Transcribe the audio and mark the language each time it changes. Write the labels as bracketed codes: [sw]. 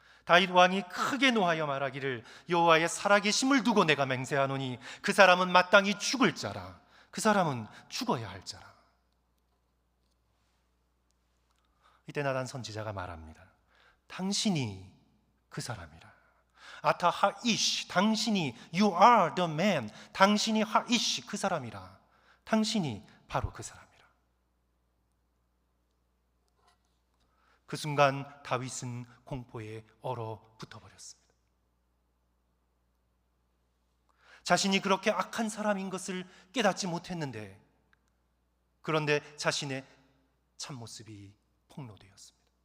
[ko] 다윗 왕이 크게 노하여 말하기를 여호와의 살아계심을 두고 내가 맹세하노니 그 사람은 마땅히 죽을 자라. 그 사람은 죽어야 할 자라. 이때 나단 선지자가 말합니다. 당신이 그 사람이라. [he] 아타 하이시, [ko] 당신이 [en] you are the man. [ko] 당신이 하이시, 그 사람이라. 당신이 바로 그 사람이라. 그 순간 다윗은 공포에 얼어붙어 버렸습니다. 자신이 그렇게 악한 사람인 것을 깨닫지 못했는데, 그런데 자신의 참모습이 폭로되었습니다.